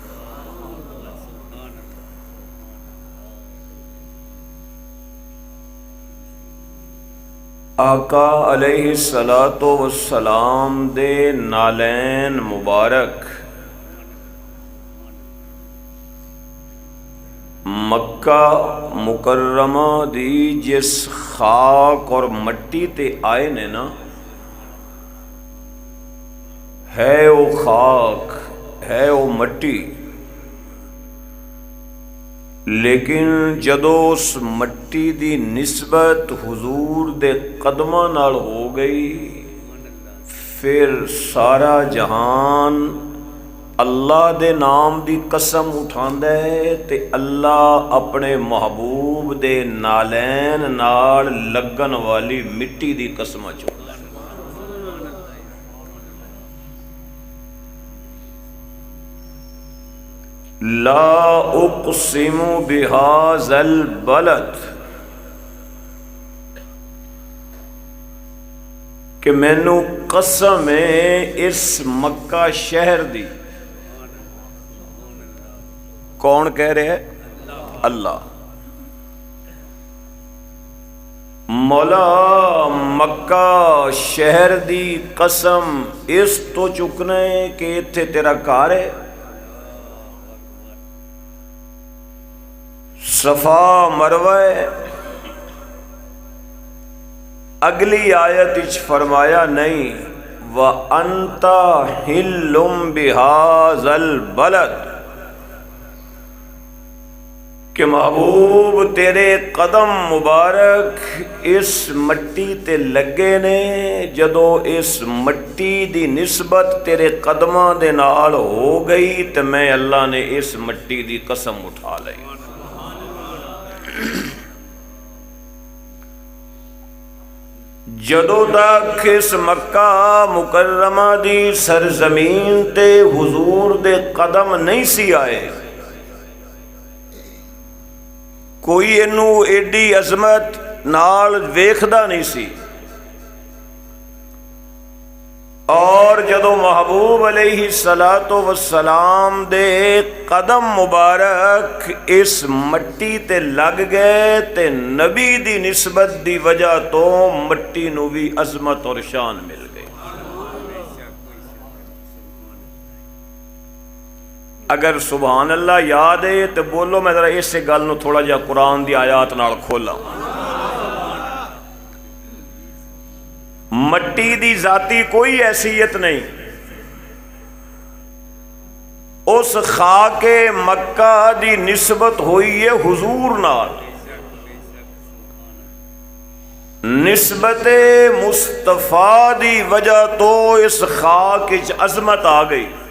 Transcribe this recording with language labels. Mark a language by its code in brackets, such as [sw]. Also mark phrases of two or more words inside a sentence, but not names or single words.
[pa] آقا [ar] علیہ الصلاۃ والسلام [pa] دے نالین مبارک مکہ مکرمہ دی جس خاک اور مٹی تے آئے نے نا، ہے وہ خاک ہے وہ مٹی، لیکن جدو اس مٹی دی نسبت حضور دے قدماں نال ہو گئی، پھر سارا جہان اللہ دے نام دی قسم اٹھاندا ہے تے اللہ اپنے محبوب دے نالین نال لگن والی مٹی دی قسم چڑھدا ہے۔ [ar] لا اقسم بہذا البلد، [pa] کہ مینوں قسم ہے اس مکہ شہر دی۔ کون کہہ رہے ہیں؟ اللہ۔ مولا مکہ شہر دی قسم اس تو چکنے کہ اتھے تیرا گھر ہے، صفا مروہ ہے۔ اگلی آیت اچ فرمایا نہیں [ar] وَأَنْتَ حِلٌّ بِهَذَا الْبَلَدِ، [pa] کہ محبوب تیرے قدم مبارک اس مٹی تے لگے نے، جدو اس مٹی دی نسبت تیرے قدماں دے نال ہو گئی تے میں اللہ نے اس مٹی دی قسم اٹھا لئی۔ جدو تک اس مکہ مکرمہ دی سرزمین تے حضور دے قدم نہیں سی آئے، کوئی انو ایڈی عظمت نال ویکھدا نہیں سی، اور جدو محبوب [ar] علیہ الصلاۃ والسلام [pa] دے قدم مبارک اس مٹی تے لگ گئے تے نبی دی نسبت دی وجہ تو مٹی نو بھی عظمت اور شان مل گئی۔ اگر [ar] سبحان اللہ [pa] یاد ہے تو بولو، میں ذرا اس گل نو تھوڑا جا قرآن دی آیات نال کھولا۔ مٹی دی ذاتی کوئی حیثیت نہیں، اس خاک مکہ دی نسبت ہوئی ہے حضور نال، نسبت مصطفیٰ دی وجہ تو اس خاک وچ عظمت آ گئی۔